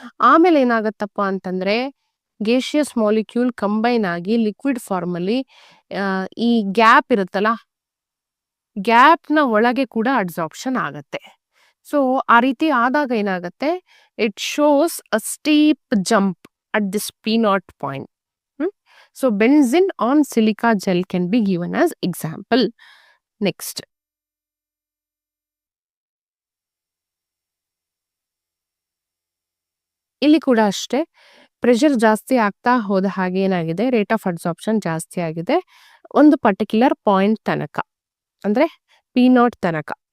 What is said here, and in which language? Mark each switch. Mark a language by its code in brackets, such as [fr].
[kn] ಆಮೇಲೆ ಏನಾಗತ್ತಪ್ಪ ಅಂತಂದ್ರೆ, gaseous molecule combine ಆಗಿ ಲಿಕ್ವಿಡ್ ಫಾರ್ಮ್ ಅಲ್ಲಿ ಈ ಗ್ಯಾಪ್ ಇರುತ್ತಲ್ಲ, ಗ್ಯಾಪ್ನ ಒಳಗೆ ಕೂಡ ಅಡ್ಸಾರ್ಪ್ಷನ್ ಆಗತ್ತೆ. ಸೊ ಆ ರೀತಿ ಆದಾಗ ಏನಾಗತ್ತೆ, [en] It shows a steep jump at this P0 point. So benzene on silica gel can be given as example. [kn] Next, ಇಲ್ಲಿ ಕೂಡ ಅಷ್ಟೇ, ಪ್ರೆಷರ್ ಜಾಸ್ತಿ ಆಗ್ತಾ ಹೋದ ಹಾಗೆ ಏನಾಗಿದೆ, ರೇಟ್ ಆಫ್ ಅಡ್ಸಾರ್ಪ್ಷನ್ ಜಾಸ್ತಿ ಆಗಿದೆ ಒಂದು ಪರ್ಟಿಕ್ಯುಲರ್ ಪಾಯಿಂಟ್ ತನಕ, ಅಂದ್ರೆ P0 ತನಕ.